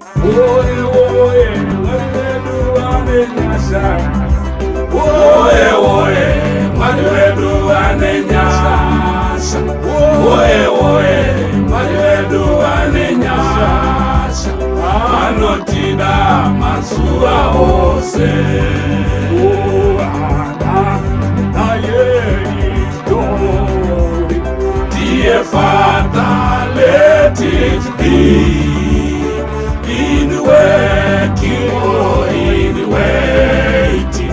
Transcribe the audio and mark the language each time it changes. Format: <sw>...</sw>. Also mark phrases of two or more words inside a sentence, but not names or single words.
<sn>Oye, oye, mariwedu amenyasha. Oye, oye, mariwedu amenyasha. Oye, oye, mariwedu amenyasha. Anotida mazuva ose.</sn> <en>Dear Father, let it be in working or in waiting.</en>